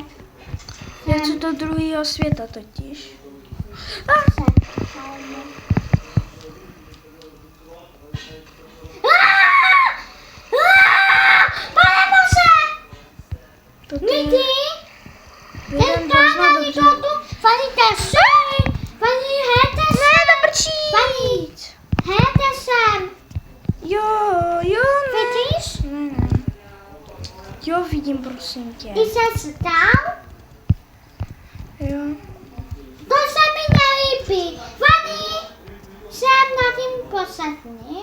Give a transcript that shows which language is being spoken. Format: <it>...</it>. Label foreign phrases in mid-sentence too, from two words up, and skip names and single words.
<cs>Já chci do druhého světa totiž. Pane Bože! To Lidi, jeden ten hrozně kámen dobře. Pani Tesu! Pani Hetesen! Ne, to prčí! Pani Hetesen! Jo, ne. Vidíš? Ne. Jo, vidím, prosím tě. Ty se stál? Jo. To se mi nelíbí. Pani, jsem na tím posledním.</cs>